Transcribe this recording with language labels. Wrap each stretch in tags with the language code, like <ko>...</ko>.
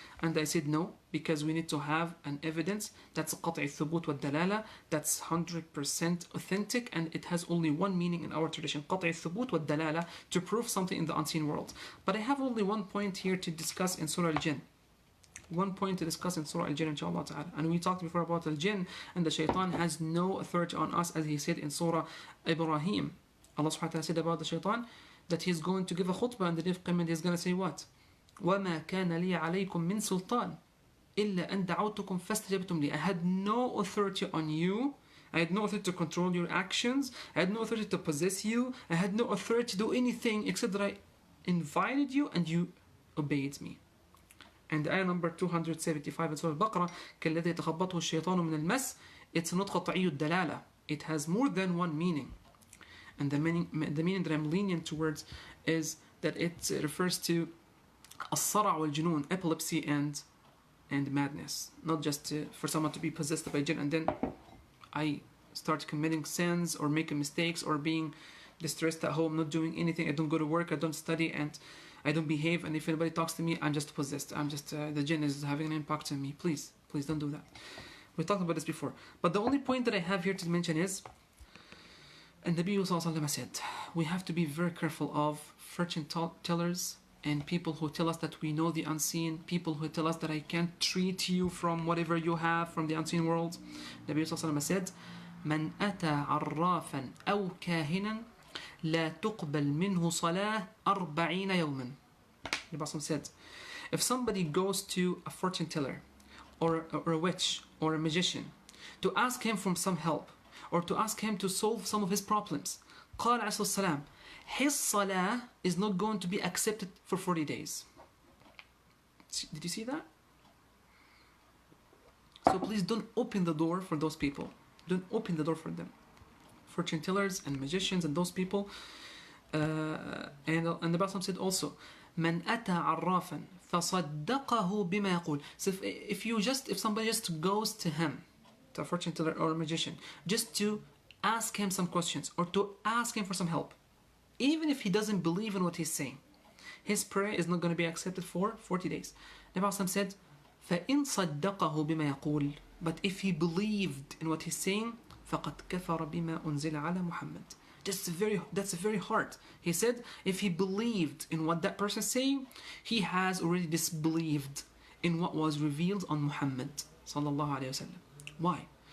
<en>And I said no, because we need to have an evidence that's</en> <ar>قطع الثبوت والدلالة,</ar> <en>that's 100% authentic, and it has only one meaning in our tradition, قطع الثبوت والدلالة, to prove something in the unseen world. But I have only one point here to discuss in Surah Al-Jinn. one point to discuss in Surah Al-Jinn, inshallah ta'ala. And we talked before about Al-Jinn, and the shaitan has no authority on us, as he said in Surah Ibrahim. Allah subhanahu wa ta'ala said about the shaitan that he's going to give a khutbah on the day of Qiyamah. He's going to say what?</en> <ar>وَمَا كَانَ لِي عَلَيْكُم مِّن سُلْطَانٍ إِلَّا أَن دَعَوْتُكُمْ فَاسْتَجَبْتُمْ لِي.</ar> <en>I had no authority on you. I had no authority to control your actions. I had no authority to possess you. I had no authority to do anything except that I invited you and you obeyed me. And Ayah number 275 in Surah Al-Baqarah,</en> <ar>كَالَّذِي يَتَخَبَّطُهُ الشَّيْطَانُ مِنَ الْمَسِّ.</ar> <en>It's not</en> <ar>قطعي الدلالة.</ar> <en>It has more than one meaning. And the meaning that I'm lenient towards is that it refers to</en> <ar>الصرع والجنون,</ar> <en>epilepsy and madness. Not just for someone to be possessed by jinn and then I start committing sins or making mistakes or being distressed at home, not doing anything. I don't go to work, I don't study, and I don't behave. And if anybody talks to me, I'm just possessed. I'm just the jinn is having an impact on me. Please don't do that. We talked about this before. But the only point that I have here to mention is, and the Nabi said, we have to be very careful of fortune tellers and people who tell us that we know the unseen, people who tell us that I can't treat you from whatever you have from the unseen world. The Nabi said,</en> <ar>من أتى عرافا أو كاهنا لا تقبل منه صلاة 40 يوما.</ar> <en>The Prophet said, if somebody goes to a fortune teller or a witch or a magician to ask him for some help or to ask him to solve some of his problems,</en> <ar>قال عليه الصلاة والسلام,</ar> <en>his salah is not going to be accepted for 40 days. Did you see that? So please don't open the door for those people. Don't open the door for them. Fortune tellers and magicians and those people. And the Prophet said also,</en> <ar>من أتى عرافا فصدقه بما يقول.</ar> <en>So if somebody just goes to him, to a fortune teller or a magician, just to ask him some questions or to ask him for some help, even if he doesn't believe in what he's saying, his prayer is not going to be accepted for 40 days. The Prophet said,</en> <ar>فَإِن صَدَّقَهُ بِمَا يَقُولُ.</ar> <en>But if he believed in what he's saying,</en> <ar>فَقَدْ كَفَرَ بِمَا أُنزِلَ عَلَى مُحَمَّدٍ.</ar> <en>That's very hard. He said, if he believed in what that person is saying, he has already disbelieved in what was revealed on Muhammad sallallahu alayhi wa sallam. Why?</en>